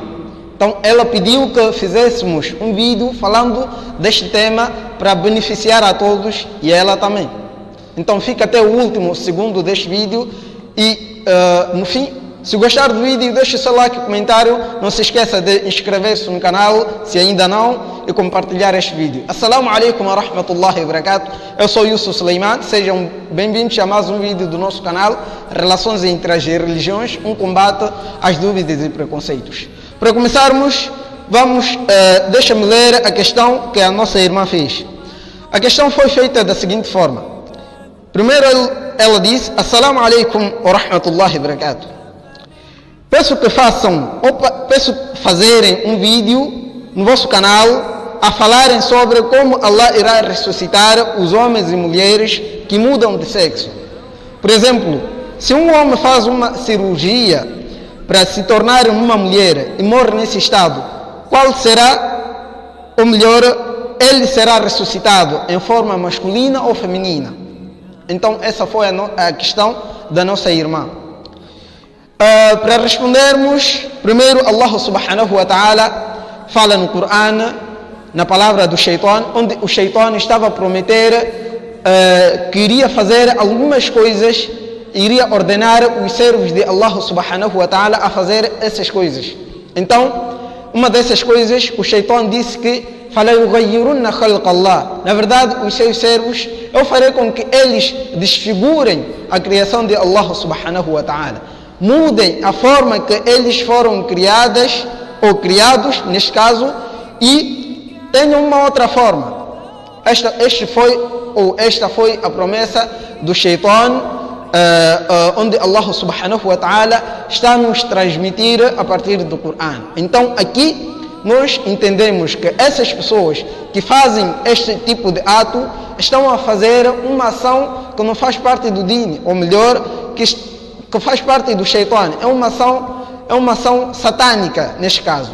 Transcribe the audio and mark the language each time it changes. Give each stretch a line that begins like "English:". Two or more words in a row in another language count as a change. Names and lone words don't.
Portuguese: Então ela pediu que fizéssemos um vídeo falando deste tema para beneficiar a todos e ela também. Então fica até o último segundo deste vídeo e no fim, se gostar do vídeo, deixe o seu like e comentário. Não se esqueça de inscrever-se no canal, se ainda não, e compartilhar este vídeo.
Arabic: السلام عليكم ورحمة الله وبركاته.
Portuguese: Eu sou Yusuf Suleiman. Sejam bem-vindos a mais um vídeo do nosso canal, Relações entre as Religiões, um combate às dúvidas e preconceitos. Para começarmos, deixa-me ler a questão que a nossa irmã fez. A questão foi feita da seguinte forma. Primeiro ela diz:
Arabic: السلام عليكم ورحمة الله وبركاته.
Portuguese: Peço fazerem um vídeo no vosso canal a falarem sobre como Allah irá ressuscitar os homens e mulheres que mudam de sexo. Por exemplo, se um homem faz uma cirurgia para se tornar uma mulher e morre nesse estado, qual será, ou melhor, ele será ressuscitado em forma masculina ou feminina? Então essa foi a questão da nossa irmã. Para respondermos, primeiro Allah
Arabic: سبحانه وتعالى
Portuguese: fala no Corão, na palavra do Shaitan, onde o Shaitan estava a prometer que iria fazer algumas coisas, iria ordenar os servos de Allah
Arabic: سبحانه وتعالى
Portuguese: a fazer essas coisas. Então, uma dessas coisas, o Shaitan disse que na verdade, os seus servos, eu farei com que eles desfigurem a criação de Allah
Arabic: سبحانه وتعالى.
Portuguese: Mudem a forma que eles foram criadas ou criados, neste caso, e tenham uma outra forma. Esta foi a promessa do Shaitan, onde Allah
Arabic: سبحانه وتعالى
Portuguese: está a nos transmitir a partir do Corão. Então aqui nós entendemos que essas pessoas que fazem este tipo de ato estão a fazer uma ação que não faz parte do Deen, ou melhor, que faz parte do Shaitan. É uma ação satânica neste caso.